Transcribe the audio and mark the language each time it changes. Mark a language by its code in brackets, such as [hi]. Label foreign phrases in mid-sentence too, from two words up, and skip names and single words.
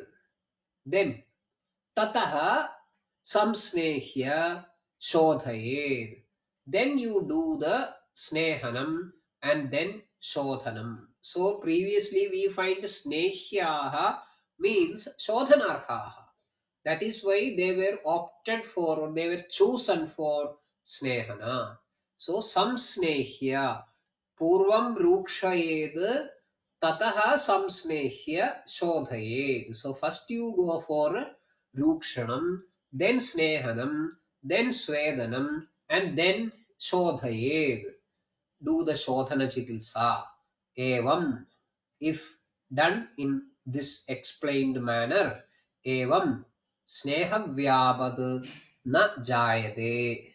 [sa] Then Tataha Samsnehya Shodhayed. [en] Then you do the Snehanam and then Shodhanam. So previously we find Snehyaha means Shodhanarhaha. That is why they were opted for or they were chosen for Snehana. [sa] So Samsnehya Purvam Rukshayed Tataha Samsnehya Shodhayed. [en] So first you go for Rukshanam, then Snehanam, then Swedanam, and then Shodhayed. Do the [sa] Shodhana Chikilsa. [en] Evam, if done in this explained manner, [sa] Evam Snehavyapad na Jayate.